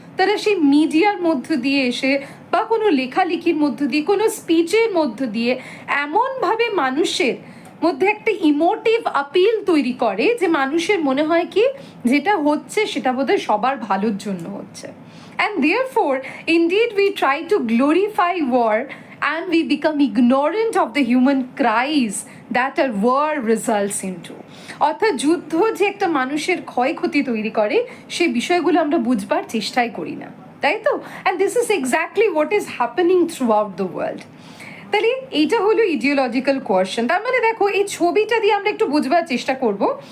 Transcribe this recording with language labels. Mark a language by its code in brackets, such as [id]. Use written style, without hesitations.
[bn] তারা সেই মিডিয়ার মধ্য দিয়ে এসে বা কোনো লেখালেখির মধ্য দিয়ে, কোনো স্পিচের মধ্য দিয়ে এমনভাবে মানুষের মধ্যে একটা ইমোটিভ আপিল তৈরি করে যে মানুষের মনে হয় কি যেটা হচ্ছে সেটা বোধহয় সবার ভালোর জন্য হচ্ছে। [en] And therefore indeed we try to glorify war and we become ignorant of the human cries that a war results into. [bn] অর্থাৎ যুদ্ধ যে একটা মানুষের ক্ষয়ক্ষতি তৈরি করে সেই বিষয়গুলো আমরা বুঝবার চেষ্টাই করি না, তাই তো? [en] And this is exactly what is happening throughout the world. [bn] তাহলে এইটা হলো ইডিওলজিক্যাল কোয়েশ্চেন। তার মানে দেখো এই ছবিটা দিয়ে আমরা একটু বুঝবার চেষ্টা করব।